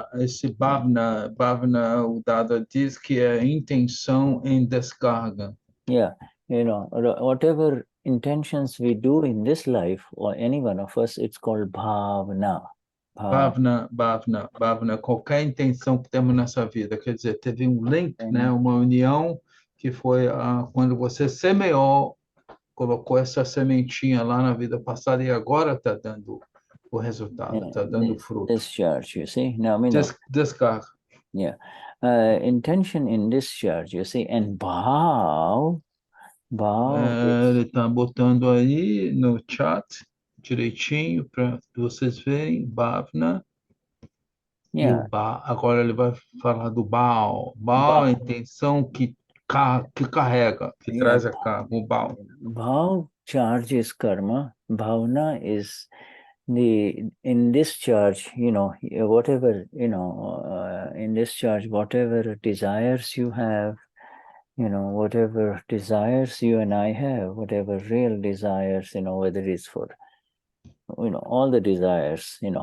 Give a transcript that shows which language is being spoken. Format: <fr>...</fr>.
<pt>Esse bhavna, o Dada diz que é intenção em descarga.</pt> <en>Yeah, whatever intentions we do in this life, or any one of us, it's called bhavna.</en> <pt>Bhavna, qualquer intenção que temos nessa vida, quer dizer, teve um link, né, uma união que foi quando você semeou, colocou essa sementinha lá na vida passada e agora está dando o resultado, está dando fruto.</pt> <en>Discharge, you see. Now,</en> <pt>Descarga.</pt> <en>Yeah. Intention in discharge, you see, and bhav.</en> <pt>Ele está botando aí no chat direitinho para vocês verem, bhavna. E o agora ele vai falar do Baal. Baal é a intenção que carrega, que traz a carga, o Baal.</pt> <en>Bhav charges karma. Bhavna is in discharge, whatever, in discharge, whatever desires you have, whatever desires you and I have, whatever real desires, whether it's for, all the desires,</en>